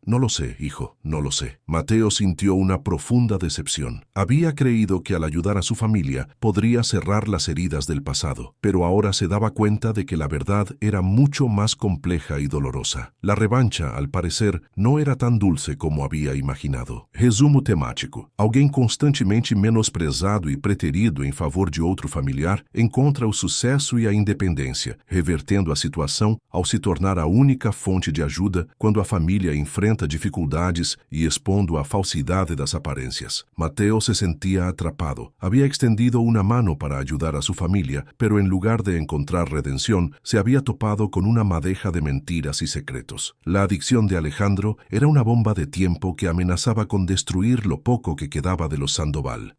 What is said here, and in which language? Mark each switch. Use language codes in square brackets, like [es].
[es] «No lo sé, hijo, no lo sé». Mateo sintió una profunda decepción. Había creído que al ayudar a su familia podría cerrar las heridas del pasado, pero ahora se daba cuenta de que la verdad era mucho más compleja y dolorosa. La revancha, al parecer, no era tan dulce como había imaginado. [pt] Resumo temático. Alguém constantemente menosprezado e preterido em favor de outro familiar encontra o sucesso e a independência, revertendo a situação ao se tornar a única fonte de ajuda quando a família enfrenta dificuldades e expondo a falsidade das aparências. [es] Mateo se sentía atrapado. Había extendido una mano para ayudar a su familia, pero en lugar de encontrar redención, se había topado con una madeja de mentiras y secretos. La adicción de Alejandro era una bomba de tiempo que amenazaba con destruir lo poco que quedaba de los Sandoval.